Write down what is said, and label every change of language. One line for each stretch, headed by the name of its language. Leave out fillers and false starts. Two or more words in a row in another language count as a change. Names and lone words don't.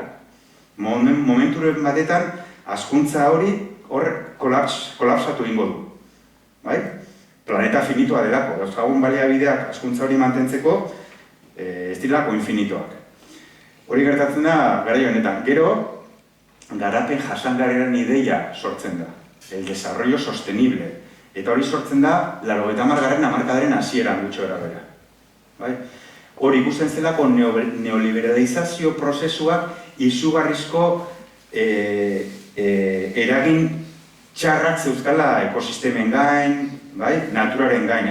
Basque: Momenturen batetan, hazkuntza hori hor kolapsatu ingo du. Planeta finitua delako, dauzkagun baliabideak hazkuntza hori mantentzeko ez direlako infinitoak. Hori gertatzen da, garai honetan. Gero, garapen jasangarriaren ideia sortzen da.
Spanish: El desarrollo sostenible.
Basque: Eta hori sortzen da, 80. hamarkadaren hasieran gutxo erabera. Hori ikusten zelako neoliberalizazio prozesuak izugarrizko eragin txarrak zeuzkala ekosistemen gain, naturaren gain.